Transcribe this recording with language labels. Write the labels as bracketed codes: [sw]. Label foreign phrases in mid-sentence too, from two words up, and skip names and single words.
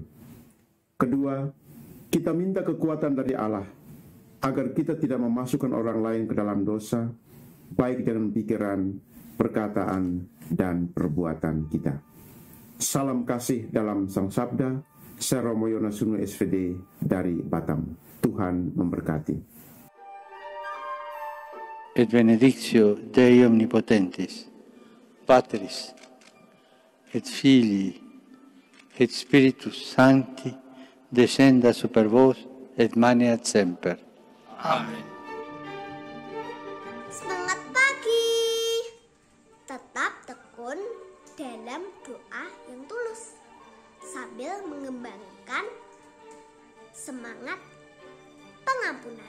[id] Kedua, kita minta kekuatan dari Allah agar kita tidak memasukkan orang lain ke dalam dosa, baik dengan pikiran, perkataan, dan perbuatan kita. Salam kasih dalam Sang Sabda. Saya Romo Yonas Sunu SVD dari Batam. Tuhan memberkati. [la] Et benedictio Dei Omnipotentis, Patris, et Filii, et Spiritus Sancti, descenda super vos et maneat semper. [id] Amin. Semangat pagi. Tetap tekun dalam doa yang tulus sambil mengembangkan semangat pengampunan.